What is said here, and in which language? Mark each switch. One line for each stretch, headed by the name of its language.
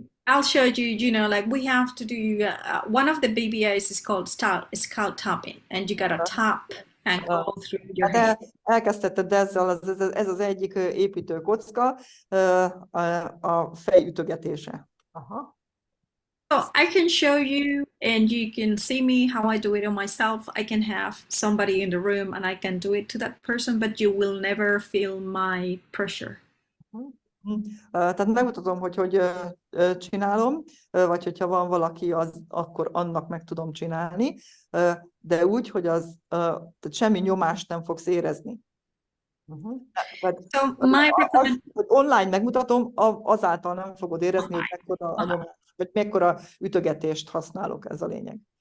English: I'll show you, you know, like we have to do, one of the BBAs is called skull tapping, and you gotta tap and go through your head.
Hungarian: Elkezdted ezzel, ez az egyik építő kocka, a fejütögetése. Aha.
English: So I can show you and you can see me how I do it on myself. I can have somebody in the room and I can do it to that person, but you will never feel my pressure.
Hungarian: Tehát megmutatom, hogy csinálom, vagy hogyha van valaki, akkor annak meg tudom csinálni, de úgy, hogy tehát semmi nyomást nem fogsz érezni.
English: But So my recommendation.
Hungarian: hogy online megmutatom, azáltal nem fogod érezni, hogy mekkora a nyomás, vagy mekkora ütögetést használok, ez a lényeg.